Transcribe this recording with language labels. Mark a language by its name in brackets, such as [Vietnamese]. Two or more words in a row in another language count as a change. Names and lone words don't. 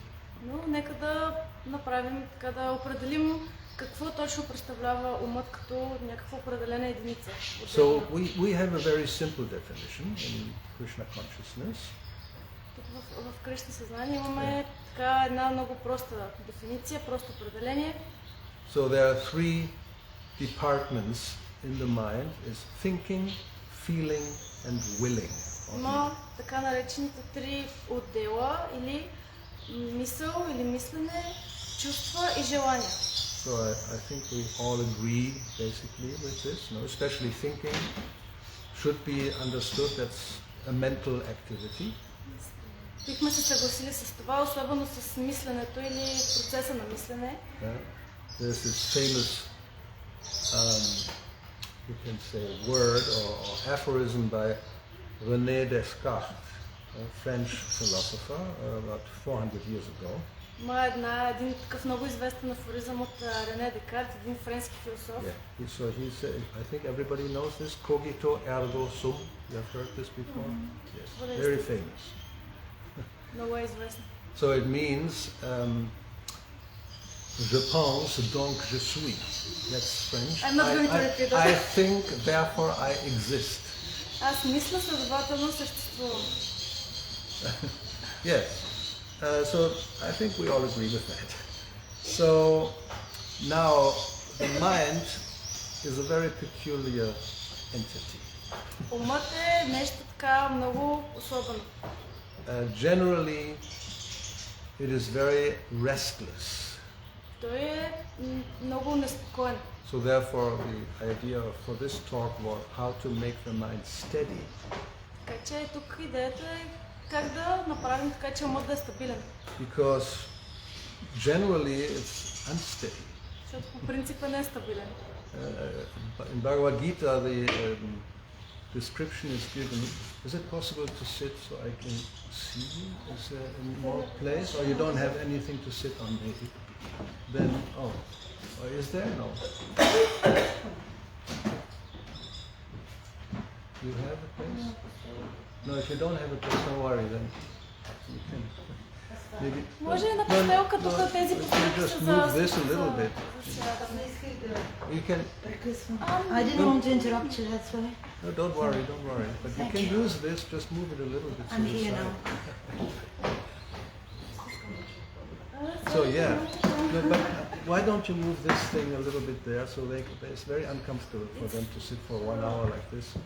[Bulgarian] Но нека да направим така, да определим какво точно представлява умът като някаква определена единица. [English] So we have a very simple definition in Krishna consciousness. [Bulgarian] Тук в Кришна съзнание имаме така една много проста дефиниция, просто определение. [English] So there are three departments in the mind: is thinking, feeling, and willing. [Bulgarian] Има така наречените три отдела или мисъл или мислене, чувства и желания. [English] So I think we all agree basically with this. No, especially thinking should be understood that's a mental activity. [Bulgarian] Бихме се съгласили с това, особено с мисленето или процеса на мислене. [English] There's this famous, you can say, word or aphorism by René Descartes, a French philosopher, about 400 years ago. [Bulgarian] Има един такъв много известен афоризъм от Рене Декарт, един френски философ. [English] Yeah. So he said, I think everybody knows this, [Latin] cogito ergo sum. [English] You have heard this before? Yes, very famous. [Bulgarian] Много е известно. [English] So it means, [French] je pense, donc je suis. [English] That's French. I'm not going to repeat that. I think, therefore I exist. [Bulgarian] Аз мисля, следователно съществувам. [English] Yes. So I think we all agree with that. So now the mind is a very peculiar entity. [Bulgarian] Умът е нещо така много особено. [English] Generally, it is very restless. [Bulgarian] Той е много неспокоен. [English] So therefore the idea for this talk was how to make the mind steady. [Bulgarian] Така че тук идеята е как да направим така, че умът да е стабилен. [English] Because generally it's unsteady. [Bulgarian] Защото по принцип е нестабилен. [English] In Bhagavad Gita the description is given. Is it possible to sit so I can see you? Is there any more place? Or you don't have anything to sit on maybe? Then, is there? No. You have a place? No, if you don't have a place, don't worry then. You can. Maybe, [Bulgarian] Може и на постелка тук тези постелки [English] just [Bulgarian] са [English] move [Bulgarian] за... [English] this a little bit. You can. I didn't want to interrupt you, that's why. No, don't worry. But you can use this. Just move it a little bit. I'm to the here side. now. So yeah, no, but why don't you move this thing a little bit there so it's very uncomfortable for them to sit for 1 hour like this.